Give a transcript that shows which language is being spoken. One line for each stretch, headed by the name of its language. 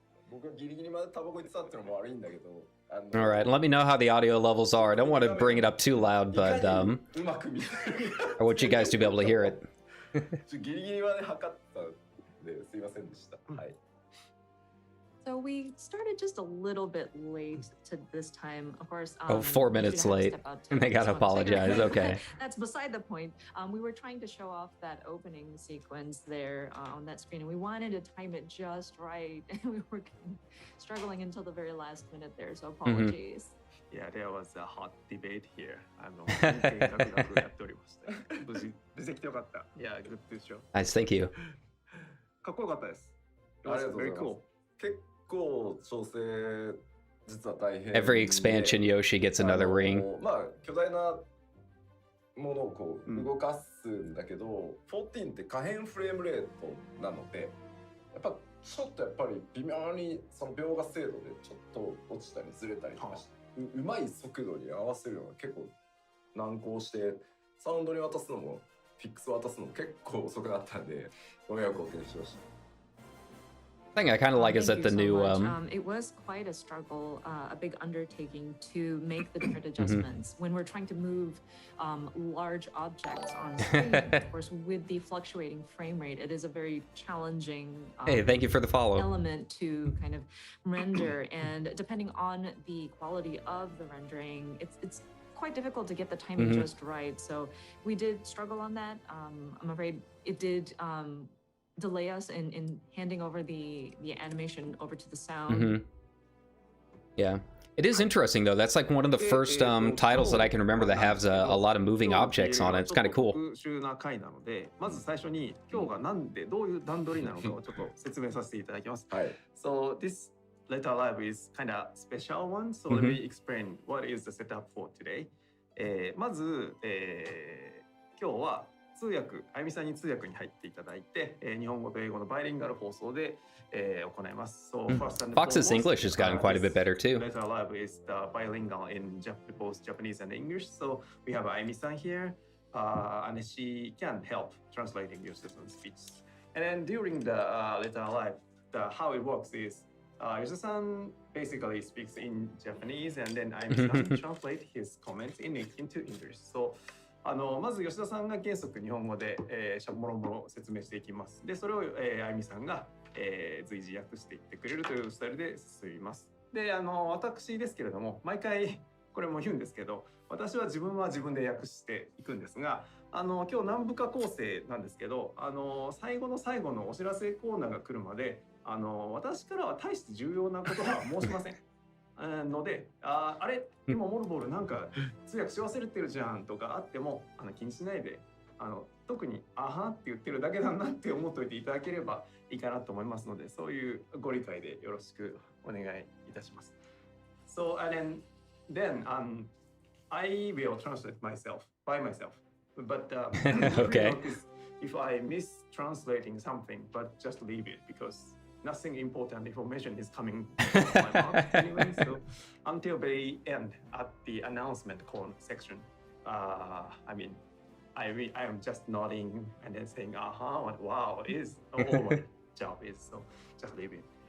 Japanese: 僕はギリギリまでタバコに使ってるのも悪いんだけど。
English: All right, let me know how the audio levels are. I don't want to bring it up too loud, but I want you guys to be able to hear it.
Japanese: ギリギリまで測ったんですいませんでした。はい。
English: So we started just a little bit late to this time. Of course, 4 minutes late. They gotta apologize. Okay. That's beside the point. We were trying to show off that opening sequence there on that screen, and we wanted to time it just right. And we were struggling until the very last minute there, so apologies. Yeah, there was a hot debate here.
Japanese: やっておりました。無事出てきてよかった。
English: Yeah, good to show. Nice, thank you.
Japanese: かっこよかったです。ありがとうございます。結構調整実は大変。
English: Every expansion, Yoshi gets another ring.
Japanese: まあ巨大なものをこう動かすんだけど、14って可変フレームレートなので、やっぱちょっとやっぱり微妙にその描画精度でちょっと落ちたりずれたりとかして、うまい速度に合わせるのが結構難航して、サウンドに渡すのもフィックス渡すのも結構遅くなったんで、ご迷惑をおかけしました。
English: Thing I kind of like is that the new it was quite a struggle, a big undertaking to make the different adjustments when we're trying to move large objects on screen. Of course, with the fluctuating frame rate, it is a very challenging hey, thank you for the follow. Element to kind of render, and depending on the quality of the rendering, it's quite difficult to get the timing just right. So we did struggle on that. I'm afraid it did delay us in handing over the animation over to the sound. Yeah. It is interesting though. That's like one of the first titles that I can remember that has a lot of moving objects on it. It's kind of cool.
Japanese: まず最初に今日がなんでどういう段取りなのかをちょっと説明させていただきます。
English: So this letter live is kind of special one. So let me explain what is the setup for today.
Japanese: まず今日は通訳、あゆみさんに通訳に入っていただいて、日本語と英語のバイリンガル放送で、行います。
English: So first and Fox's English has gotten quite a bit better too. Letter live is the bilingual in both Japanese and English. So we have Ayumi-san here, and she can help translating Yoshida-san's speech. And then during the letter live, how it works is Yoshida-san basically speaks in Japanese, and then Ayumi-san translate his comments into English.
Japanese: Soまず吉田さんが原則日本語で、もろもろ説明していきます。で、それを、あゆみさんが、随時訳していってくれるというスタイルで進みます。で、私ですけれども、毎回これも言うんですけど、私は自分で訳していくんですが、今日何部か構成なんですけど、最後の最後のお知らせコーナーが来るまで、私からは大して重要なことは申しません。ので、あれ今モルボールなんか通訳し忘れてるじゃんとかあっても気にしないで特にあはって言ってるだけだなって思っておいていただければいいかなと思いますので、そういうご理解でよろしくお願いいたします。
English: So and then I will translate myself by myself, but Okay. if I mistranslating something, but just leave it because nothing important information is coming from my mouth anyway. So until very end at the announcement section, I mean, I am just nodding and then saying, wow, is all my job is. So just leave it.